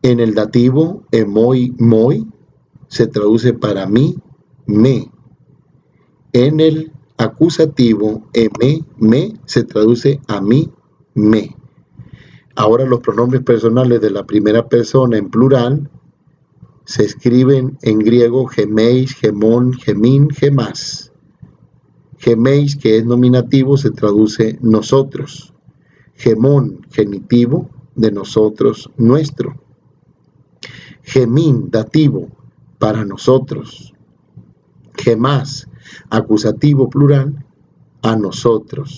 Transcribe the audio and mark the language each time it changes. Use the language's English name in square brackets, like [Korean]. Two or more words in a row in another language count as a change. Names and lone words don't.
[Spanish] En el dativo, [Greek] ἐμοί, μοι, [Spanish] se traduce para mí, me. En el acusativo, me, se traduce a mí, me. Ahora los pronombres personales de la primera persona en plural se escriben en griego [Greek] ἡμεῖς, ἡμῶν, ἡμῖν, ἡμᾶς. [Spanish] Gemeis, que es nominativo, se traduce nosotros. Gemón, genitivo, de nosotros, nuestro. Gemín, dativo, para nosotros. Gemás, acusativo plural, a nosotros.